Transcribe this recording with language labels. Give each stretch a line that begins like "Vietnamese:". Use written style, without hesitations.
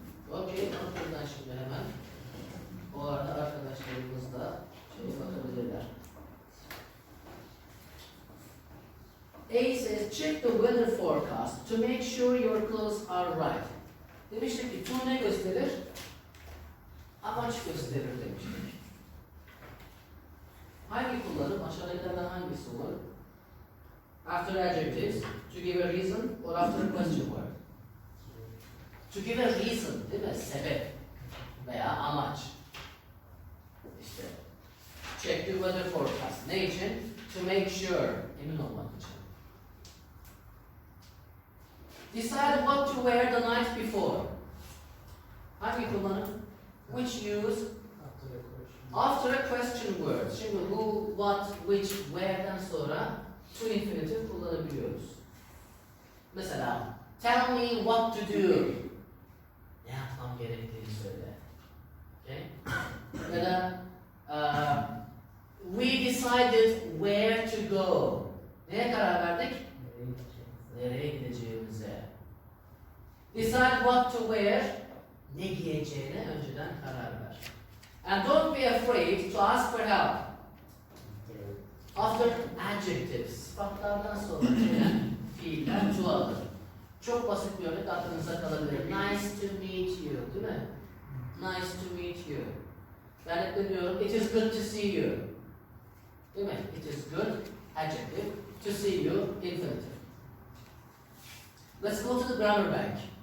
Turkish: Okey, buradan şimdi hemen. O arada arkadaşlarımız da bakabilirler.
English: A says, check the weather forecast to make sure your clothes are right.
Turkish: Demiştik ki to ne gösterir? Amaç gösterir demiştik. Hangi kullanım? Aşağıdakilerden hangisi olur?
English: After adjectives, to give a reason or after a question word? To give a reason,
Turkish: değil mi? Sebep veya amaç. İşte.
English: Check the weather forecast.
Turkish: Ne için?
English: To make sure.
Turkish: Emin olmak için.
English: Decide what to wear the night before.
Turkish: Hangi kullanım?
English: Which use? After a question. After a question word.
Turkish: Şimdi who, what, which, where'den sonra to infinitive kullanabiliyoruz.
English: Mesela, tell me what to do.
Turkish: Ne yapmam gerektiğini söyle.
English: Okay?
Turkish: Ya da,
English: we decided where to go.
Turkish: Neye karar verdik? Nereye gideceğimize.
English: Decide what to wear.
Turkish: Ne giyeceğine önceden karar ver.
English: And don't be afraid to ask for help. After adjectives,
Turkish: sıfatlardan sonra gelen fiiller çoğalır. Çok basit bir örnek aklınıza kalabilir.
English: Nice to meet you,
Turkish: değil mi?
English: Nice to meet you.
Turkish: Ben hep de diyorum,
English: it is good to see you.
Turkish: Değil mi?
English: It is good, adjective, to see you, infinitive. Let's go to the grammar bank.